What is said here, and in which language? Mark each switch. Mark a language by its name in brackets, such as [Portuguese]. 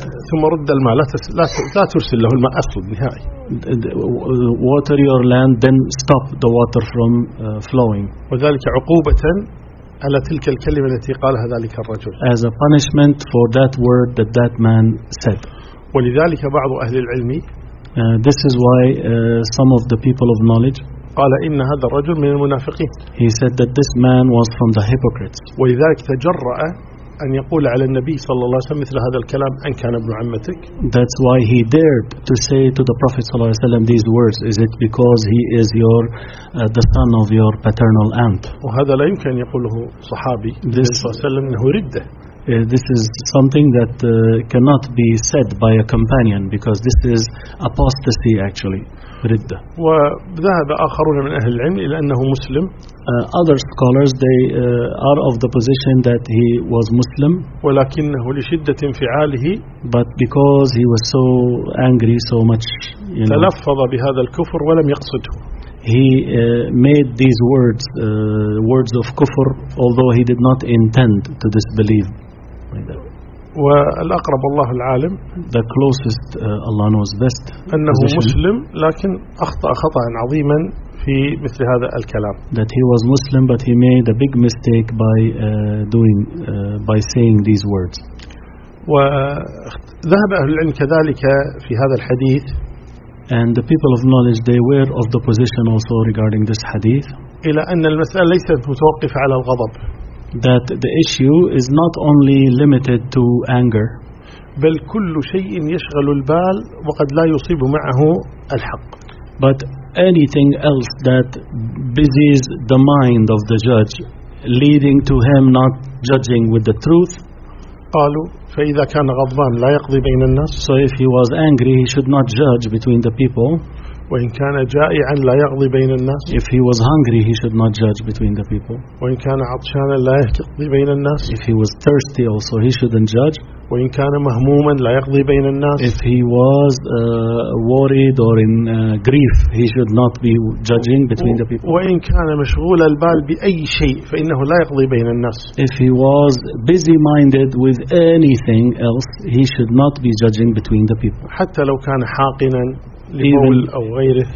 [Arabic] ثم رد الماء لا ترسل له الماء أصلاً نهائي. [English] Water your land, then stop the water from flowing. [Arabic] وذلك عقوبة على تلك الكلمة التي قالها ذلك الرجل. [English] As a punishment for that word that that man said. [Arabic] ولذلك بعض أهل العلم. [English] This is why some of the people of knowledge. [Arabic] قال إن هذا الرجل من المنافقين. [English] He said that this man was from the hypocrites. [Arabic] ولذلك تجرأ. أن يقول على النبي صلى الله عليه وسلم مثل هذا الكلام أن كان ابن عمتك. [English] That's why he dared to say to the Prophet صلى الله عليه وسلم these words. Is it because he is your the son of your paternal aunt? [Arabic] وهذا لا يمكن يقوله صحابي. This صلى الله عليه وسلم إنه ردة. [English] This is something that cannot be said by a companion because this is apostasy actually. [Arabic] ردة. وذهب آخرون من أهل العلم إلى أنه مسلم. [English] Other scholars they are of the position that he was Muslim. [Arabic] ولكنه لشدة انفعاله. [English] But because he was so angry so much. You know, [Arabic] تلفظ بهذا الكفر ولم يقصده. [English] He made these words words of kufr although he did not intend to disbelieve. [Arabic] والأقرب الله العالم [English] the closest Allah knows best [Arabic] أنه مسلم لكن أخطأ خطأ عظيما في مثل هذا الكلام [English] that he was Muslim but he made a big mistake by doing by saying these words. [Arabic] وذهب أهل العلم كذلك في هذا الحديث [English] and the people of knowledge they were of the position also regarding this hadith [Arabic] إلى أن المسألة ليست متوقفة على الغضب [English] that the issue is not only limited to anger [Arabic] بل كل شيء يشغل البال وقد لا يصيب معه الحق [English] but anything else that busies the mind of the judge leading to him not judging with the truth [Arabic] قالوا فإذا كان غضبان لا يقضي بين الناس [English] so if he was angry he should not judge between the people [Arabic] وإن كان جائعا لا يقضي بين الناس [English] if he was hungry he should not judge between the people [Arabic] وإن كان عطشانا لا يقضي بين الناس [English] if he was thirsty also he shouldn't judge [Arabic] وإن كان مهموما لا يقضي بين الناس [English] if he was worried or in grief he should not be judging between the people [Arabic] وإن كان مشغول البال بأي شيء فإنه لا يقضي بين الناس [English] if he was busy minded with anything else he should not be judging between the people [Arabic] حتى لو كان حاقنا لبول أو غيره